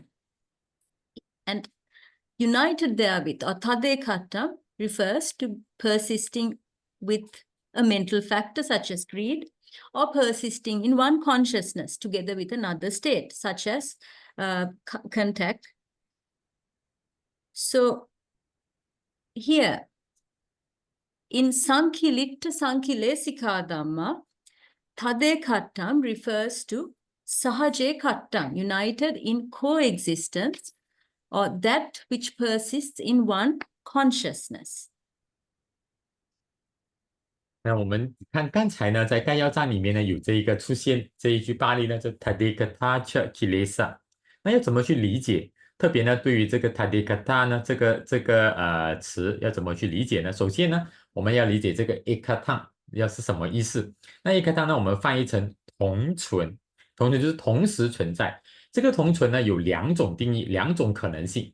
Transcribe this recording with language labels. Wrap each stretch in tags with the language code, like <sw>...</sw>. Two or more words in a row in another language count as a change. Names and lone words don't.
<en>And united therewith, or tadekaṭṭhaṃ, refers to persisting with a mental factor such as greed, or persisting in one consciousness together with another state such as contact. So here, in</en> <pi>saṃkiliṭṭhasaṃkilesikā dhamma,</pi> <en>tadekaṭṭhaṃ refers to sahajekaṭṭhaṃ, united in coexistence, or that which persists in one consciousness.</en> <zh>那我们看刚才呢，在概要章里面呢，有这一个出现这一句巴利呢，就</zh> <pi>tadekaṭṭhāca kilesa。</pi> <zh>那要怎么去理解？特别呢，对于这个 tadekaṭṭha 呢，这个词要怎么去理解呢？首先呢，我们要理解这个 ekaṭhaṃ 要是什么意思。那 ekaṭhaṃ 呢，我们翻译成同存，同存就是同时存在。这个同存呢，有两种定义，两种可能性。</zh>